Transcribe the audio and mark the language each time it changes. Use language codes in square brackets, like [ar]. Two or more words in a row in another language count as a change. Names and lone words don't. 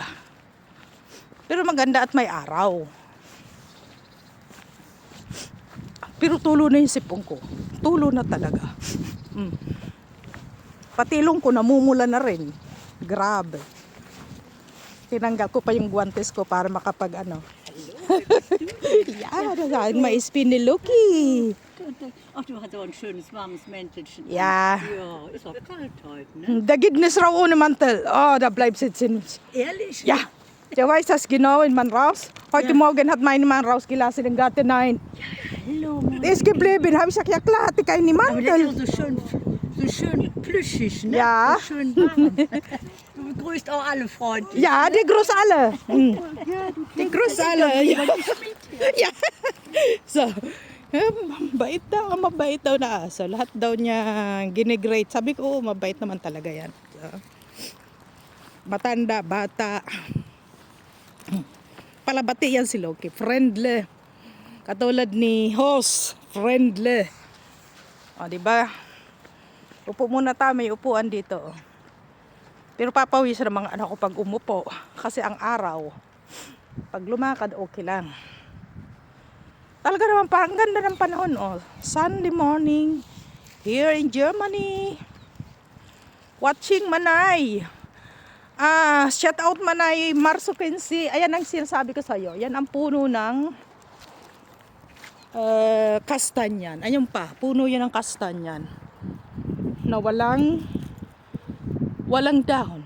[tl] Pero maganda at may araw. Pero tulo na yung sipong ko. Tulo na talaga. Patilong ko namumula na rin. Grabe. Tinanggal ko pa yung guantes ko para makapag ano. Ja, may spin ni Loki. [de] Ach, du hast aber ein schönes, warmes Mäntelchen. Ja. Ja, ist auch kalt heute, ne? Da gibt es Frau ohne Mantel. Oh, da bleibt sitzen. Ehrlich? Ja, der weiß das genau, wenn man raus. Heute Morgen hat mein Mann rausgelassen den Garten. Nein. Hallo, Mann. Der ist geblieben. Habe ich gesagt, ja klar, hatte keinen Aber der Mantel. ist auch so schön plüschig, ne? Ja. So schön warm. Du begrüßt auch alle freundlich. Ja, die grüßt alle. Ja, du Die grüßt alle. Ja. bist mit hier. Ja. So. [tl] Mabait daw na aso. Lahat daw niya ginigrate. Sabi ko, mabait naman talaga yan. So, matanda, bata. Palabati yan si Loki. Friendly. Katulad ni Hoss. Friendly. O, diba? Upo muna tayo. May upuan dito. Pero papawis ng mga anak ko pag umupo. Kasi ang araw, pag lumakad, okay lang. Talaga naman, ang ganda ng panahon. Oh. [en] Sunday morning, here in Germany. Watching Manay. Shout out Manay, Marso 15. [tl] Ayan ang sinasabi ko sa'yo. Yan ang puno ng kastanyan. Ayun pa, puno yan ng kastanyan. Na walang dahon.